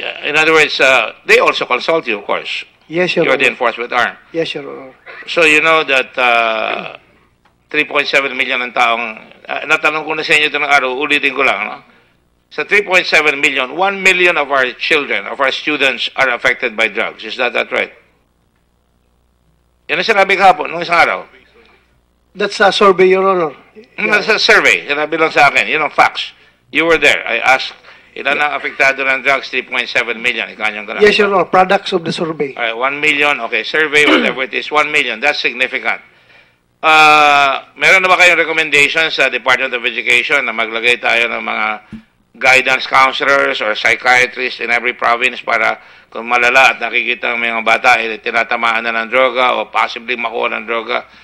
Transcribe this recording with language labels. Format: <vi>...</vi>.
<en>In other words, they also consult you, of course. Yes, Your You're the Honor. enforcement arm. Yes, Your Honor. So you know that</en> <tl>3.7 million ng taong, natanong ko na sa inyo ito ng araw, ulitin ko lang, no?</tl> <en>Sa 3.7 million, 1 million of our children, of our students are affected by drugs. Is that right?</en> <tl>Yan ang sinabi kahapon, nung isang araw.</tl> <en>That's a survey, Your Honor. That's a survey.</en> <tl>Sinabi lang sa akin. Yun ang facts.</tl> <en>You were there. I asked,</en> <tl>ilan ang apektado ng drugs? 3.7 million. Ikanyang ka lang.</tl> <en>Yes, Your Honor. Products of the survey. All right, 1 million. Okay, survey, whatever it is.</en> <tl>1 million.</tl> <en>That's significant.</en> <tl>Meron na ba kayong recommendation sa Department of Education na maglagay tayo ng mga guidance counselors or psychiatrists</tl> <en>in every province</en> <tl>para kung malala at nakikita ang mga bata tinatamaan na ng droga o possibly makuha ng droga?</tl>